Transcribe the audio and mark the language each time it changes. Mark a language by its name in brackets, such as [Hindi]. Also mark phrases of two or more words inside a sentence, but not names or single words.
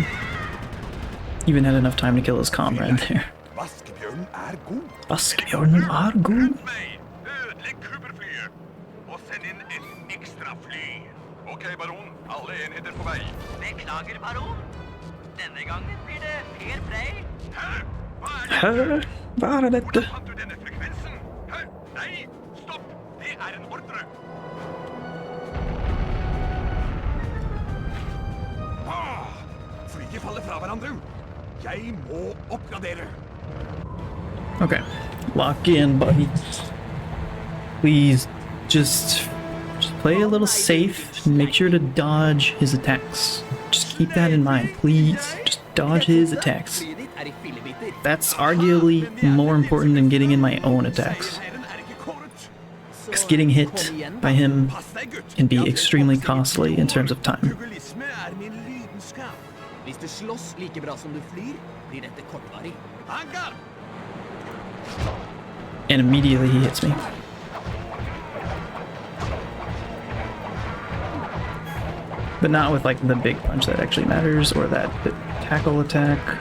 [English] Even had enough time to kill his comrade there. [Norwegian] Vaskebjørnen er god. Vaskebjørnen er god. Ødelegg Cooper-flyet, og send inn et ekstra fly. Ok, baron. Alle enheter på vei. Beklager, baron. Denne gangen blir det [English] fair play. [Norwegian] Hæ? Hva er det? Hæ? Hva er dette? Hvordan fant du denne frekvensen? Hæ? Nei, stopp. Det er en ordre. Flyet faller fra hverandre. Jeg må oppgradere. [English] Okay, lock in, buddy. Please, just play a little safe and make sure to dodge his attacks. Just keep that in mind, please. Just dodge his attacks. That's arguably more important than getting in my own attacks. Because getting hit by him can be extremely costly in terms of time. [Norwegian] Populisme er min lidenskap. Hvis du slåss like bra som du flyr, blir dette kortvarig. Hangar! [English] And immediately he hits me. But not with like the big punch that actually matters, or that tackle attack.